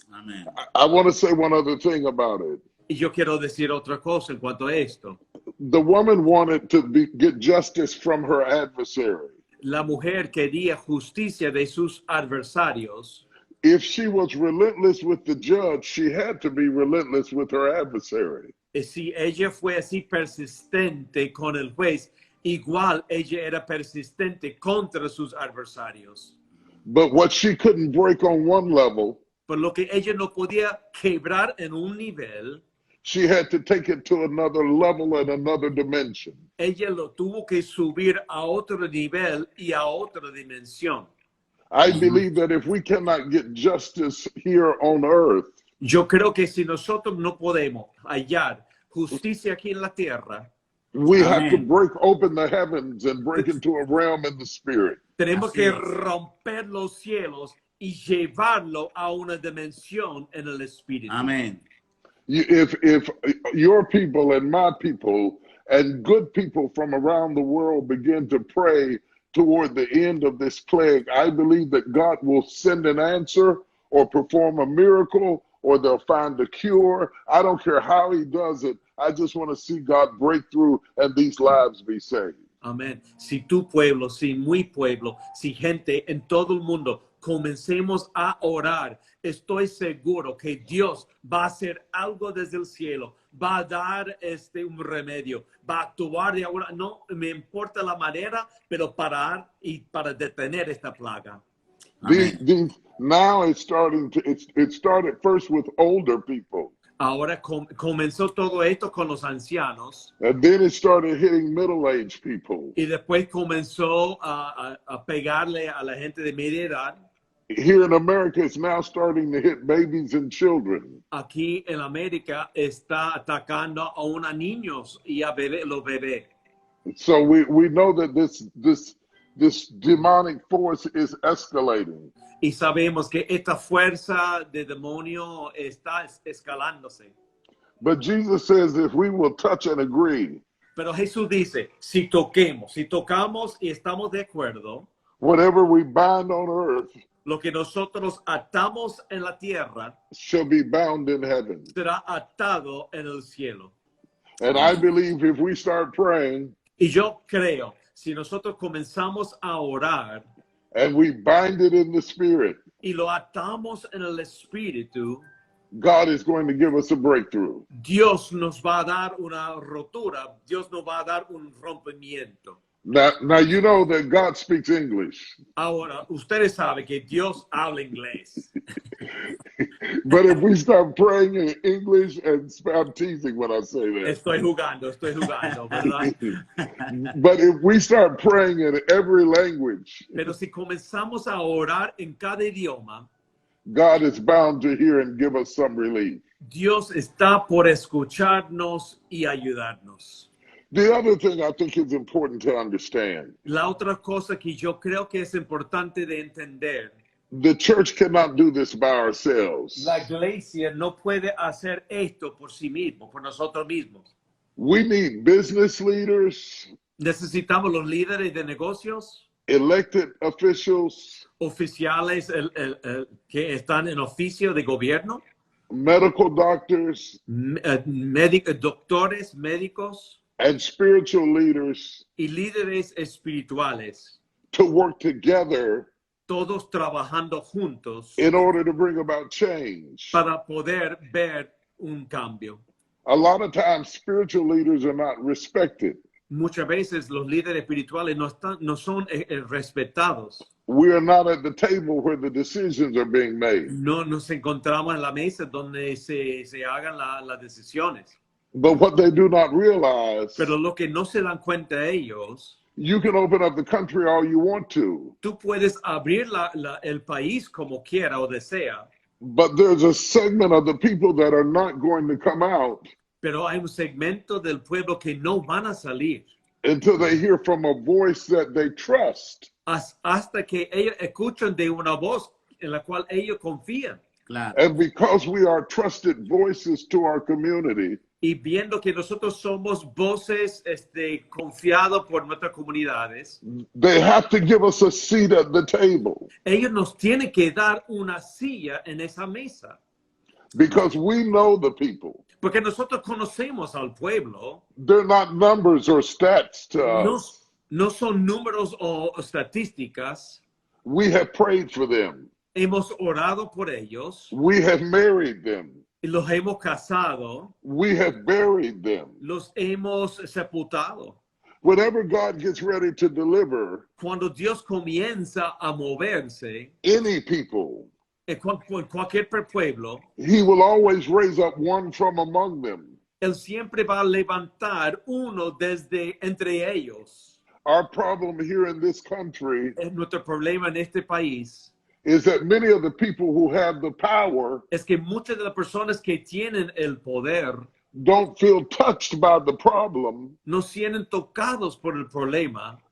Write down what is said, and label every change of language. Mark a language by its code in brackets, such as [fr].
[es] Amén. [en] I want to say one other thing about it. [es] Y yo quiero decir otra cosa en cuanto a esto. [en] The woman wanted to get justice from her adversary. [es] La mujer quería justicia de sus adversarios. [en] If she was relentless with the judge, she had to be relentless with her adversary. [es] Y si ella fue así persistente con el juez, igual ella era persistente contra sus adversarios. [en] But what she couldn't break on one level, [es] Por lo que ella no podía quebrar en un nivel, [en] she had to take it to another level and another dimension. [es] ella lo tuvo que subir a otro nivel y a otra dimensión. [en] I believe that if we cannot get justice here on earth, [es] Yo creo que si nosotros no podemos hallar justicia aquí en la tierra, [en] we have to Amen. break open the heavens and break into a realm in the spirit. [es] tenemos Así que es. romper los cielos y llevarlo a una dimensión en el espíritu. Amén. [en] If your people and my people and good people from around the world begin to pray toward the end of this plague, I believe that God will send an answer or perform a miracle or they'll find a cure. I don't care how he does it. I just want to see God break through and these lives be saved. [es] Amén. Si tu pueblo, si mi pueblo, si gente en todo el mundo comencemos a orar, estoy seguro que Dios va a hacer algo desde el cielo, va a dar un remedio, va a actuar de ahora, no me importa la manera, pero parar y para detener esta plaga. Amén. [en] Now it's starting to, it started first with older people. [es] Ahora comenzó todo esto con los ancianos [en] And then it started hitting middle-aged people. [es] y después comenzó a pegarle a la gente de media edad. [en] Here in America, it's now starting to hit babies and children. [es] Aquí en América está atacando a unos niños y a los bebés. [en] So we know that this demonic force is escalating. [es] Y sabemos que esta fuerza de demonio está escalándose. [en] But Jesus says if we will touch and agree, [es] Pero Jesús dice, si tocamos y estamos de acuerdo, [en] whatever we bind on earth [es] lo que nosotros atamos en la tierra [en] shall be bound in heaven. [es] será atado en el cielo. [en] And I believe if we start praying [es] Y yo creo, si nosotros comenzamos a orar [en] and we bind it in the spirit, [es] y lo atamos en el espíritu, [en] God is going to give us a breakthrough. [es] Dios nos va a dar una rotura, Dios nos va a dar un rompimiento. [en] Now you know that God speaks English. [es] Ahora, ustedes saben que Dios habla inglés. [en] But if we start praying in English, and I'm teasing when I say that. [es] Estoy jugando, ¿verdad? [en] But if we start praying in every language, [es] Pero si comenzamos a orar en cada idioma, [en] God is bound to hear and give us some relief. [es] Dios está por escucharnos y ayudarnos. [en] The other thing I think is important to understand, [es] La otra cosa que yo creo que es importante de entender, [en] the church cannot do this by ourselves. [es] la iglesia no puede hacer esto por sí mismo, por nosotros mismos. [en] We need business leaders, [es] Necesitamos los líderes de negocios, [en] elected officials, [es] oficiales que están en oficio de gobierno, [en] medical doctors, [es] doctores, médicos [en] and spiritual leaders [es] y líderes espirituales, [en] to work together [es] todos trabajando juntos [en] in order to bring about change. [es] para poder ver un cambio. [en] A lot of times, spiritual leaders are not respected. [es] Muchas veces los líderes espirituales no son respetados. [en] We are not at the table where the decisions are being made. [es] No nos encontramos en la mesa donde se hagan las decisiones. [en] But what they do not realize, [es] Pero lo que no se dan cuenta ellos, [en] you can open up the country all you want to, [es] tú puedes abrir el país como quiera o desea, [en] but there's a segment of the people that are not going to come out [es] pero hay un segmento del pueblo que no van a salir [en] until they hear from a voice that they trust. [es] hasta que ellos escuchan de una voz en la cual ellos confían. Claro. [en] And because we are trusted voices to our community, [es] Y viendo que nosotros somos voces confiados por nuestras comunidades, [en] they have to give us a seat at the table [es] ellos nos tienen que dar una silla en esa mesa. [en] because we know the people. [es] Porque nosotros conocemos al pueblo, [en] They're not numbers or stats to us. [es] no son números o estadísticas. [en] We have prayed for them. [es] Hemos orado por ellos, [en] We have married them. [es] y los hemos casado, [en] We have buried them. [es] los hemos sepultado. [en] Whenever God gets ready to deliver [es] Cuando Dios comienza a moverse [en] any people, [es] en cualquier pueblo, [en] he will always raise up one from among them. [es] Él siempre va a levantar uno desde entre ellos. [en] Our problem here in this country [es] Nuestro problema en este país [en] is that many of the people who have the power [es] es que muchas de las personas que tienen el poder [en] don't feel touched by the problem [es] no sienten tocados por el problema